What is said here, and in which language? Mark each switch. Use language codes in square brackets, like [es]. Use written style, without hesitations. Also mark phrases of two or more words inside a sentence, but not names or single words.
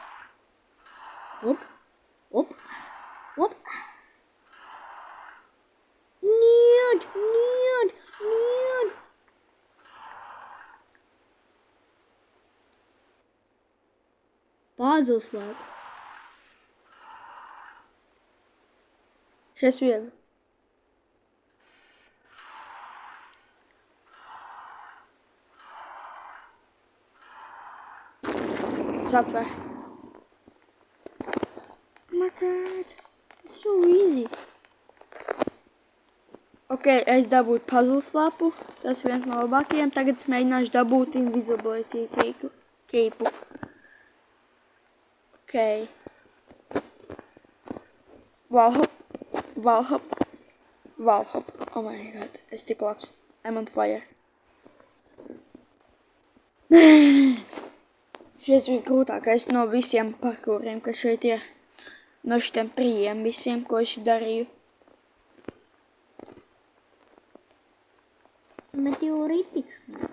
[ru] Op. Нет. [en] Puzzle slab. [lv] Šis viegli. Es atver. [en] Oh my god. It's so easy. [lv] Ok, es dabūju [en] puzzle slapu. [lv] Tas viens no labākajiem. Tagad es mēģināšu dabūt [en] invisibility keipu. Ok. Wallhop. Oh my god. [lv] Es tik labs. [en] I'm on fire. [lv] Šis bija grūtākais no visiem parkuriem, kas šeit ir. No šitiem 3 visiem, ko es darīju. Meteoritics.